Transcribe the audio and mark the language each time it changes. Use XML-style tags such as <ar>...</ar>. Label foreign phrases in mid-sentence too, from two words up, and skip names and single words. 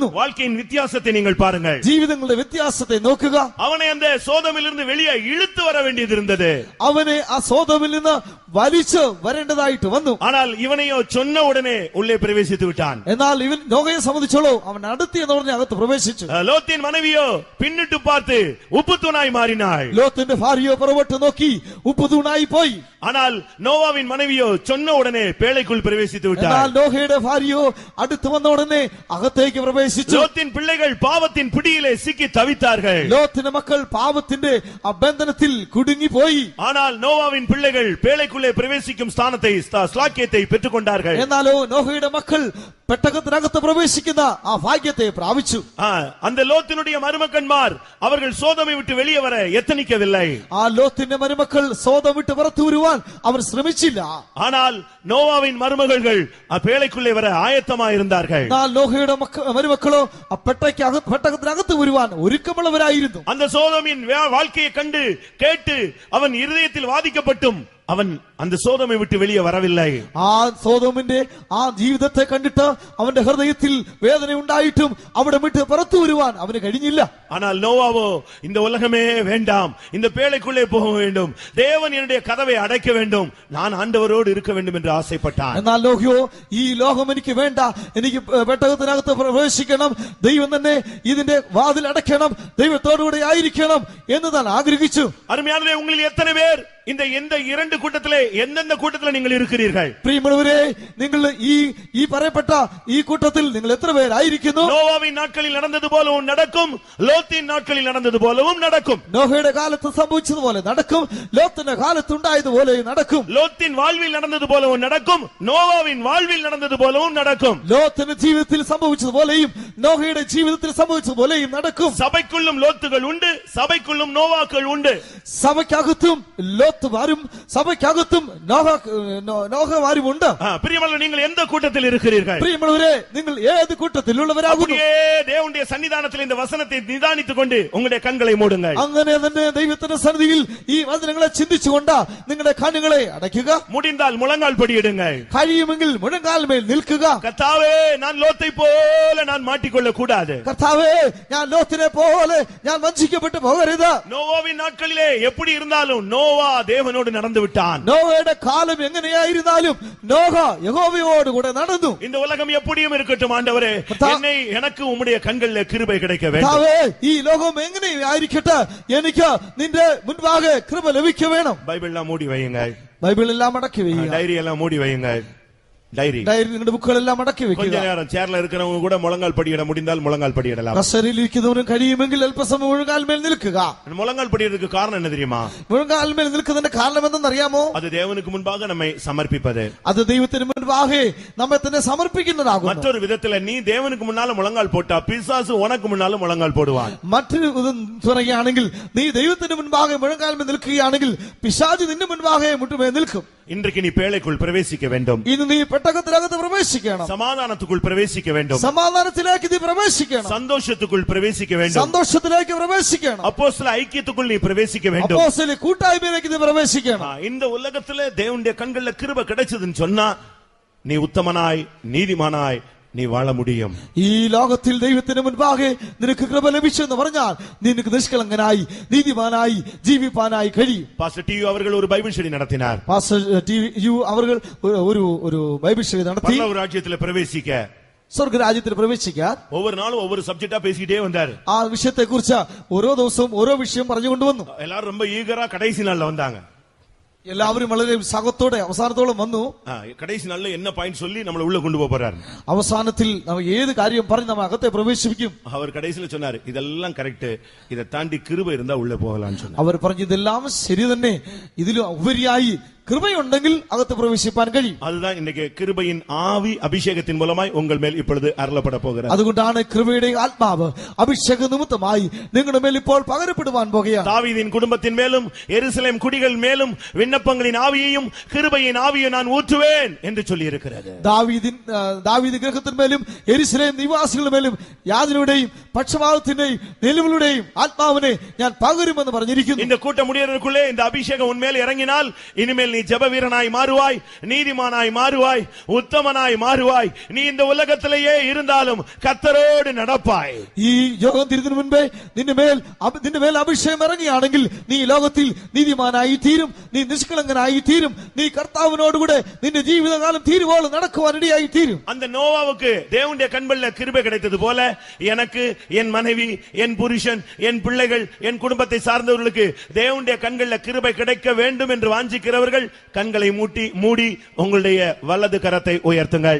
<ta>வாழ்க்கையின் வித்தியாசத்தை நீங்கள் பாருங்கள்.</ta> <ml>ജീവിതങ്ങളുടെ വ്യത്യാസത്തെ നോക്കുക.</ml> <ta>அவனை அந்த சோதமிலிருந்து வெளியே இழுத்து வர வேண்டியது இருந்தது.</ta> <ml>അവനെ ആ സോദോമിൽ നിന്ന് വലിച്ചു വരേണ്ടതായിട്ട് വന്നു.</ml> <ta>ஆனால் ഇവനെയോ சொன்ன உடனே உள்ளே பிரவேசித்து விட்டான்.</ta> <ml>എന്നാൽ ഇവൻ നോഹയെ സംബന്ധിച്ചോളൂ അവൻ അടുത്തി എന്ന് പറഞ്ഞ് അകത്ത് പ്രവേശിച്ചു.</ml> <ta>லோத்தின் மனைவியோ பின்னிட்டு பார்த்து உப்பு தூணாய் மாறினாள்.</ta> <ml>ലോത്തിന്റെ ഭാര്യയോ പുറകോട്ട് നോക്കി ഉപ്പ് തൂണായി പോയി.</ml> <ta>ஆனால் நோவாவின் மனைவியோ சொன்ன உடனே பேழைக்குள் பிரவேசித்து</ta> <ml>എന്നാൽ</ml> <ta>விட்டாள்.</ta> <ml>നോഹയുടെ ഭാര്യയോ അടുത്ത് വന്ന ഉടനെ അകത്തേക്ക് പ്രവേശിച്ചു.</ml> <ta>லோத்தின் பிள்ளைகள் பாவத்தின் பிடியிலே சிக்கி தவித்தார்கள்.</ta> <ml>ലോത്തിന്റെ മക്കൾ പാപത്തിന്റെ ആ ബന്ധനത്തിൽ കുടുങ്ങിപ്പോയി.</ml> <ta>ஆனால் நோவாவின் பிள்ளைகள் பேழைக்குள்ளே பிரவேசிக்கும் ஸ்தானத்தை, ஸ்லாக்கியத்தை பெற்றுக் கொண்டார்கள்.</ta> <ml>എന്നാലോ നോഹയുടെ മക്കൾ പെട്ടകത്തിനകത്ത് പ്രവേശിക്കുന്ന ആ ഭാഗ്യത്തെ പ്രാപിച്ചു.</ml> <ta>அந்த லோத்தினுடைய மருமக்கன்மார் அவர்கள் சோதமை விட்டு வெளியே வர எத்தனிக்கவில்லை.</ta> <ml>ആ ലോത്തിന്റെ മരുമക്കൾ സോദം വിട്ട് പുറത്തു വരുവാൻ അവർ ശ്രമിച്ചില്ല.</ml> <ta>ஆனால் நோவாவின் மருமகள்கள் பேழைக்குள்ளே வர ஆயத்தமாயிருந்தார்கள்.</ta> <ml>എന്നാൽ നോഹയുടെ മരുമക്കളോ ആ പെട്ടകത്തിനകത്ത് വരുവാൻ ഒരുക്കമുള്ളവരായിരുന്നു.</ml> <ta>அந்த சோதமின் வாழ்க்கையை கண்டு கேட்டு அவன் இருதயத்தில் வாதிக்கப்பட்டும் அவன் அந்த சோதமை விட்டு வெளியே வரவில்லை.</ta> <ml>ആ സോദോമിന്റെ ആ ജീവിതത്തെ കണ്ടിട്ട് അവന്റെ ഹൃദയത്തിൽ വേദന ഉണ്ടായിട്ടും അവിടെ വിട്ട് പുറത്തു വരുവാൻ അവന് കഴിഞ്ഞില്ല.</ml> <ta>ஆனால் நோவாவோ இந்த உலகமே வேண்டாம், இந்த பேழைக்குள்ளே போக வேண்டும், தேவன் என்னுடைய கதவை அடைக்க வேண்டும், நான் ஆண்டவரோடு இருக்க வேண்டும் என்று ஆசைப்பட்டான்.</ta> <ml>എന്നാൽ നോഹയോ ഈ ലോകം എനിക്ക് വേണ്ട, എനിക്ക് പെട്ടകത്തിനകത്ത് പ്രവേശിക്കണം, ദൈവം തന്നെ ഇതിന്റെ വാതിൽ അടയ്ക്കണം, ദൈവത്തോടുകൂടെ ആയിരിക്കണം എന്ന് താൻ ആഗ്രഹിച്ചു.</ml> <ta>அருமையானவர்களே, உங்களில் எத்தனை பேர் இந்த எந்த இரண்டு கூட்டத்திலே எந்தெந்த கூட்டத்திலே நீங்கள் இருக்கிறீர்கள்?</ta> <ml>പ്രിയമുള്ളവരെ, നിങ്ങൾ ഈ പറയപ്പെട്ട ഈ കൂട്ടത്തിൽ നിങ്ങൾ എത്ര പേരായിരിക്കുന്നു?</ml> <ta>நோவாவின் நாட்களில் நடந்தது போலவும் நடக்கும், லோத்தின் நாட்களில் நடந்தது போலவும் நடக்கும்.</ta> <ml>നോഹയുടെ കാലത്ത് സംഭവിച്ചതുപോലെ നടക്കും, ലോത്തിന്റെ കാലത്ത് ഉണ്ടായതുപോലെ നടക്കും.</ml> <ta>லோத்தின் வாழ்வில் நடந்தது போலவும் நடக்கும், நோவாவின் வாழ்வில் நடந்தது போலவும் நடக்கும்.</ta> <ml>ലോത്തിന്റെ ജീവിതത്തിൽ സംഭവിച്ചതുപോലെയും നോഹയുടെ ജീവിതത്തിൽ സംഭവിച്ചതുപോലെയും നടക്കും.</ml> <ta>சபைக்குள்ளும் லோத்துகள் உண்டு, சபைக்குள்ளும் நோவாக்கள் உண்டு.</ta> <ml>സഭയ്ക്കകത്തും ലോത്തുമാരും സഭയ്ക്കകത്തും നോഹമാരും ഉണ്ട്.</ml> <ta>பிரியமுள்ள நீங்கள் எந்த கூட்டத்தில் இருக்கிறீர்கள்?</ta> <ml>പ്രിയമുള്ളവരെ, നിങ്ങൾ ഏത് കൂട്ടത്തിലുള്ളവരാകുന്നു?</ml> <ta>தேவனுடைய சன்னிதானத்தில் இந்த வசனத்தை நிதானித்துக் கொண்டு உங்களுடைய கண்களை மூடுங்கள்.</ta> <ml>അങ്ങനെ തന്നെ ദൈവത്തിന്റെ സന്നിധിയിൽ ഈ വചനങ്ങളെ ചിന്തിച്ചുകൊണ്ട് നിങ്ങളുടെ കണ്ണുകളെ അടയ്ക്കുക.</ml> <ta>முடிந்தால் முழங்கால் படியிடுங்கள்.</ta> <ml>കഴിയുമെങ്കിൽ മുഴങ്കാൽമേൽ നിൽക്കുക.</ml> <ta>கர்த்தாவே, நான் லோத்தை போல நான் மாட்டிக்கொள்ள கூடாது.</ta> <ml>കർത്താവേ, ഞാൻ ലോത്തിനെ പോലെ ഞാൻ വഞ്ചിക്കപ്പെട്ടു പോകരുത്.</ml> <ta>நோவாவின் நாட்களிலே எப்படி இருந்தாலும் நோவா தேவனோடு நடந்து விட்டான்.</ta> <ml>നോഹയുടെ കാലം എങ്ങനെയായിരുന്നാലും നോഹ യഹോവയോട് കൂടെ നടന്നു.</ml> <ta>இந்த உலகம் எப்படியும் இருக்கட்டும் ஆண்டவரே, என்னை எனக்கு உம்முடைய கண்களில் கிருபை கிடைக்க வேண்டும்.</ta> <ml>കർത്താവേ, ഈ ലോകം എങ്ങനെയായിരിക്കട്ടെ, എനിക്ക് നിന്റെ മുൻപാകെ കൃപ ലഭിക്ക വേണം.</ml> <ta>பைபிள் எல்லாம் மூடி வையுங்க.</ta> <ml>ബൈബിൾ എല്ലാം മടക്കി വെയ്യുക.</ml> <ta>டைரி எல்லாம் மூடி வையுங்க. டைரி</ta> <ml>നിങ്ങളുടെ ബുക്കുകളെല്ലാം മടക്കി</ml> <ta>கொஞ்ச</ta> <ml>വെക്കുക.</ml> <ta>நேரம் சேர்ல இருக்கிறவங்க கூட முழங்கால் படியிட முடிந்தால் முழங்கால் படியிடலாம்.</ta> <ml>കസേരയിലിരിക്കുന്നവരും കഴിയുമെങ്കിൽ അല്പസമയം മുഴങ്കാൽമേൽ നിൽക്കുക.</ml> <ta>முழங்கால் படியிடறதுக்கு காரணம் என்ன தெரியுமா?</ta> <ml>മുഴങ്കാൽമേൽ നിൽക്കുന്നതിന്റെ കാരണം എന്തെന്നറിയാമോ?</ml> <ta>அது தேவனுக்கு முன்பாக நம்மை சமர்ப்பிப்பது.</ta> <ml>അത് ദൈവത്തിന് മുൻപാകെ നമ്മെ തന്നെ സമർപ്പിക്കുന്നതാകുന്നു.</ml> <ta>மற்றொரு விதத்துல நீ தேவனுக்கு முன்னால முழங்கால் போட்டா பிசாசு உனக்கு முன்னால முழங்கால் போடுவான்.</ta> <ml>മറ്റൊരു പറയുകയാണെങ്കിൽ നീ ദൈവത്തിന് മുൻപാകെ മുഴങ്കാൽമേൽ നിൽക്കുകയാണെങ്കിൽ പിശാച് നിന്റെ മുൻപാകെ മുട്ടുമേൽ നിൽക്കും.</ml> <ta>இன்றைக்கு நீ பேழைக்குள் பிரவேசிக்க வேண்டும்.</ta> <ml>ഇന്ന് നീ പെട്ടകത്തിനകത്ത് പ്രവേശിക്കണം.</ml> <ta>சமாதானத்துக்குள் பிரவேசிக்க வேண்டும்.</ta> <ml>സമാധാനത്തിലേക്ക് നീ പ്രവേശിക്കണം.</ml> <ta>சந்தோஷத்துக்குள் பிரவேசிக்க வேண்டும்.</ta> <ml>സന്തോഷത്തിലേക്ക് പ്രവേശിക്കണം.</ml> <ta>அப்போஸ்தல ஐக்கியத்துக்குள் நீ பிரவேசிக்க வேண்டும்.</ta> <ml>അപ്പോസ്തല കൂട്ടായ്മയിലേക്ക് നീ പ്രവേശിക്കണം.</ml> <ta>இந்த உலகத்துல தேவனுடைய கண்கள்ல கிருபை கிடைச்சதுன்னு சொன்னா நீ உத்தமனாய் நீதிமானாய் நீ வாழ முடியும்.</ta> <ml>ഈ ലോകത്തിൽ ദൈവത്തിന് മുൻപാകെ നിനക്ക് കൃപ ലഭിച്ചു എന്ന് പറഞ്ഞാൽ നിനക്ക് നിഷ്കളങ്കനായി നീതിമാനായി ജീവിപ്പാനായി കഴിയും. പാസ്റ്റർ ടി യു അവർ ഒരു</ml> <en>Bible study</en> <ml>നടത്തിനാർ. പാസ്റ്റർ ടി യു അവർ ഒരു</ml> <en>Bible study</en> <ml>നടത്തി. പരലോക രാജ്യത്തിൽ പ്രവേശിക്ക സ്വർഗരാജ്യത്തിൽ പ്രവേശിക്കാൻ</ml> <ta>ஒவ்வொரு நாளும் ஒவ்வொரு சப்ஜெக்டா பேசிக்கிட்டே வந்தாரு.</ta> <ml>ആ വിഷയത്തെ കുറിച്ച് ഓരോ ദിവസവും ഓരോ വിഷയം പറഞ്ഞുകൊണ്ടുവന്നു.</ml> <ta>எல்லாரும் ரொம்ப ஈகரா கடைசி நாள்ல வந்தாங்க.</ta> <ml>എല്ലാവരും വളരെ ഉത്സാഹത്തോടെ അവസാനത്തോളം വന്നു.</ml> <ta>கடைசி நாள்ல என்ன பாயிண்ட் சொல்லி நம்மள உள்ள கொண்டு போறாரு.</ta> <ml>അവസാനത്തിൽ നമ്മൾ ഏത് കാര്യം പറഞ്ഞ് നമ്മൾ അകത്തെ പ്രവേശിപ്പിക്കും.</ml> <ta>அவர் கடைசில சொன்னாரு, இதெல்லாம் கரெக்ட், இதை தாண்டி கிருபை இருந்தா உள்ள போகலாம்னு சொன்னார்.</ta> <ml>അവർ പറഞ്ഞു ഇതെല്ലാം ശരി തന്നെ, ഇതിലും ഉപരിയായി கிருபையுണ്ടെങ്കിൽ അകത്ത് പ്രവേശിപ്പാൻ കഴിയും.</ml> <ta>அதுதான் இன்னைக்கு கிருபையின் ஆவி அபிஷேகத்தின் மூலமாய் உங்கள் மேல் இப்பொழுது அருளப்பட போகிறது.</ta> <ml>അതുകൊണ്ടാണ് കൃപയുടെ ആത്മാവ് അഭിഷേക നിമിത്തമായി നിങ്ങളുടെ മേൽ ഇപ്പോൾ പകരപ്പെടുവാൻ പോകുകയാണ്.</ml> <ta>தாவீதின் குடும்பத்தின் மேலும் எருசலேம் குடிகள் மேலும் விண்ணப்பங்களின் ஆவியையும் கிருபையின் ஆவியை நான் ஊற்றுவேன் என்று சொல்லி இருக்கிறது.</ta> <ml>ദാവീദ് ഗൃഹത്തിന്മേലും യെരുശലേം നിവാസികളുടെ മേലും യാതൊരുടെയും പക്ഷപാതത്തിന്റെയും നിലവിലുടെയും ആത്മാവിനെ ഞാൻ പകരുമെന്ന് പറഞ്ഞിരിക്കുന്നു.</ml> <ta>இந்த கூட்டம் முடியறதுக்குள்ளே இந்த அபிஷேகம் உன்மேல் இறங்கினால் இனிமேல் நீ ஜெப வீரனாய் மாறுவாய், நீதிமானாய் மாறுவாய், உத்தமனாய் மாறுவாய். நீ இந்த உலகத்திலேயே இருந்தாலும் கர்த்தரோடு நடப்பாய்.</ta> <ml>ഈ യോഗം തിരുന്നതിന് മുൻപേ നിന്റെ മേൽ അഭിഷേകം ഇറങ്ങിയാണെങ്കിൽ നീ ലോകത്തിൽ നീതിമാനായി തീരും, നീ നിഷ്കളങ്കനായി തീരും, നീ കർത്താവിനോടുകൂടെ നിന്റെ ജീവിതകാലം തീരുവോളം നടക്കുവാൻ ഇടയായി തീരും.</ml> <ta>அந்த நோவாவுக்கு தேவனுடைய கண்களில் கிருபை கிடைத்தது போல எனக்கு, என் மனைவி, என் புருஷன், என் பிள்ளைகள், என் குடும்பத்தை சார்ந்தவர்களுக்கு தேவனுடைய கண்களில் கிருபை கிடைக்க வேண்டும் என்று வாஞ்சிக்கிறவர்கள் கண்களை மூடி உங்களுடைய வலது கரத்தை உயர்த்துங்கள்.</ta>